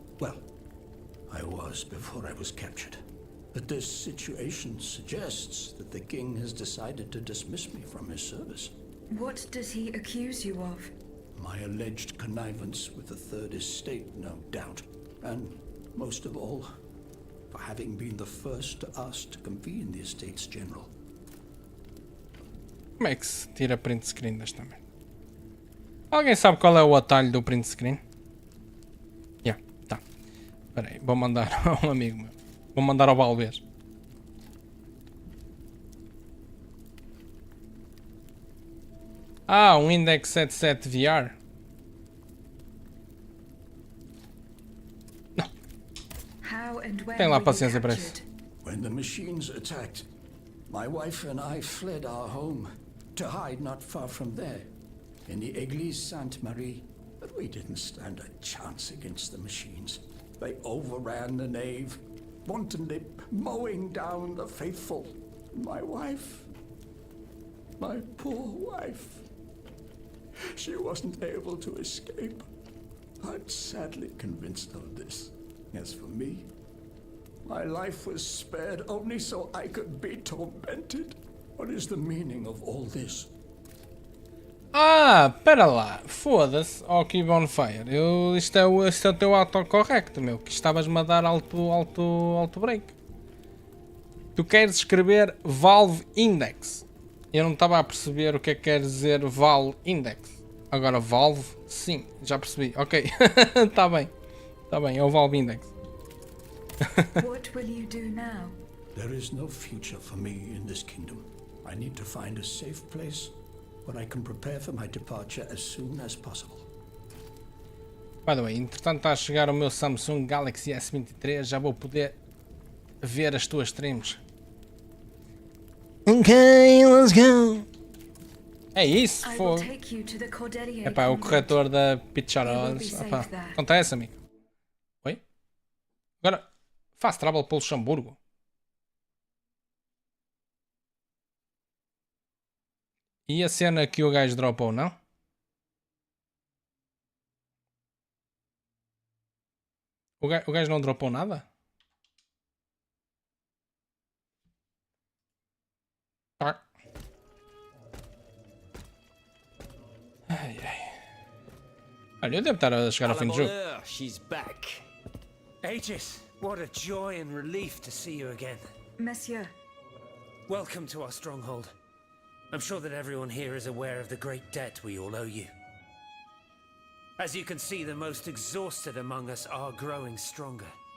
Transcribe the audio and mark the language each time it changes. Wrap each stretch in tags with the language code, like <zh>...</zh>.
<en>Well, I was before I was captured. But this situation suggests that the king has decided to dismiss me from his service. What does he accuse you of? My alleged connivance with the Third Estate, no doubt. And, most of all, for having been the first to ask to convene the Estates General.</en> <pt>Como é que se tira print screen desta merda? Alguém sabe qual é o atalho do print screen? Yeah, tá. Espera aí, vou mandar a um amigo meu. Vou mandar ao Balbês. Um Index 77 VR. Não. Tem lá paciência para isso.</pt> <en>When the machines attacked, my wife and I fled our home to hide not far from there, in the Église Sainte-Marie. But we didn't stand a chance against the machines. They overran the nave, wantonly mowing down the faithful. My wife, my poor wife, she wasn't able to escape. I'm sadly convinced of this. As for me, my life was spared only so I could be tormented. What is the meaning of all this?</en> <pt>Pera lá. Foda-se. Oh, que bonfire. Isto é o teu autocorrecto, meu. Que estavas-me a dar alto break. Tu queres escrever Valve Index. Eu não estava a perceber o que é que quer dizer Valve Index. Agora Valve, sim, já percebi. Ok. Tá bem. Tá bem, é o Valve Index.</pt> <en>What will you do now? There is no future for me in this kingdom. I need to find a safe place where I can prepare for my departure as soon as possible. By the way,</en> <pt>entretanto está a chegar o meu Samsung Galaxy S23, já vou poder ver as tuas streams.</pt> <en>Ok, let's go.</en> <pt>É isso, fogo. Epá, o corretor da Picharolas. Acontece, amigo. Oi? Agora, fast travel pelo Luxemburgo. E a cena que o gajo dropou, não? O gajo não dropou nada? Ai, ai. Olha, eu devo estar a chegar ao fim do jogo.</pt> <en>She's back. Aegis, what a joy and relief to see you again. Monsieur. Welcome to our stronghold. I'm sure that everyone here is aware of the great debt we all owe you. As you can see, the most exhausted among us are growing stronger.</en>